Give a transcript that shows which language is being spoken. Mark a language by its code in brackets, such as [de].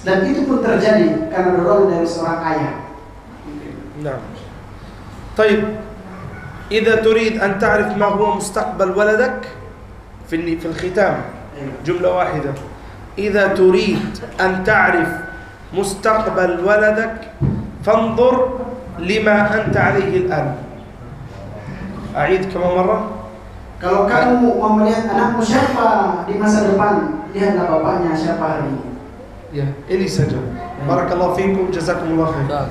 [id] Dan itu pun terjadi karena dorongan dari seorang ayah. [ar] نعم. طيب إذا تريد أن تعرف ما هو مستقبل ولدك في الختام جملة واحدة. إذا تريد أن تعرف مستقبل ولدك فانظر لما أنت عليه الآن. أعيد كمان مرة. [id] Kalau kamu mau melihat anakmu siapa di masa depan, lihatlah bapaknya siapa hari ini. [ar] يا إلي سجل. بارك الله فيكم جزاكم الله خير.